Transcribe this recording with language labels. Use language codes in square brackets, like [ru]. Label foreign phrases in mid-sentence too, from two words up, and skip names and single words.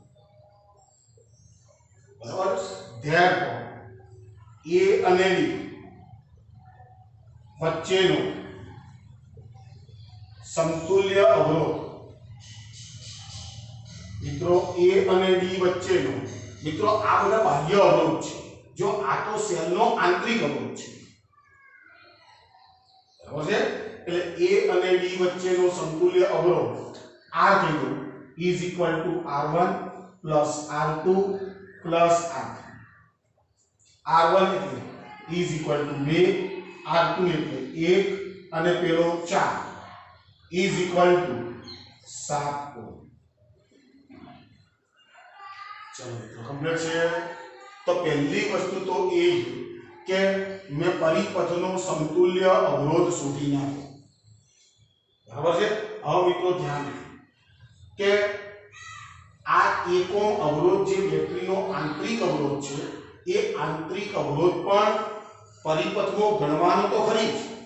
[gu] બરાબર. Therefore A અને D વચ્ચેનો સમતુલ્ય અવરોધ, મિત્રો A અને D વચ્ચેનો, મિત્રો આ બધા બાહ્ય અવરોધ છે. જો આ તો સેલનો આંતરિક અવરોધ છે. બરાબર છે. એટલે A અને D વચ્ચેનો સમતુલ્ય અવરોધ R કીધું [en] is equal to R1 plus R2 plus R3. [gu] R1 એટલે [en] is equal to 2, [gu] R2 એટલે 1 અને પેલો 4 [en] is equal to 7 [gu] ઓહ્મ. ચલો મિત્રો કમ્પ્લીટ છે. તો પહેલી વસ્તુ તો એ કે મેં પરિપથનો સમતુલ્ય અવરોધ શોધી નાખ્યો. બરાબર છે. હવે મિત્રો ધ્યાન રાખો કે આ 1 ઓહ્મ અવરોધ જે બેટરીનો આંતરિક અવરોધ છે, એ આંતરિક અવરોધ પણ પરિપથમાં ગણવાનો તો ખરી જ.